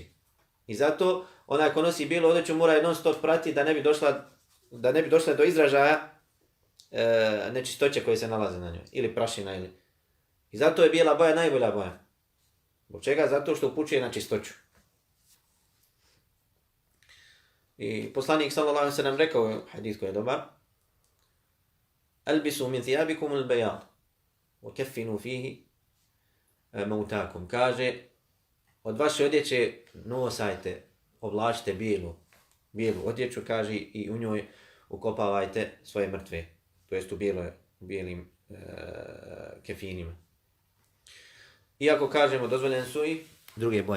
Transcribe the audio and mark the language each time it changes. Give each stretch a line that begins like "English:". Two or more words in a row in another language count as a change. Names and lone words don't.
Bosnian: I zato onaj ko nosi bijelu odjeću mora je non stop pratiti da ne bi došla do izražaja nečistoće koje se nalaze na njoj. Ili prašina ili. I zato je bijela boja najbolja boja. Zbog čega? Zato što upućuje na čistoću. I poslanik
Arabic: صلى الله عليه وسلم
Bosnian: rekao, hadis koji je dobar,
Arabic: البسوا من ثيابكم البياض وكفنوا فيه موتاكم.
Bosnian: Kaže, od vaše odjeće nosajte, oblačite bijelu odjeću, kaže, i u njoj ukopavajte svoje mrtve, to jest u bijelim kefinima. Iako kažemo, dozvoljene su i druge boje.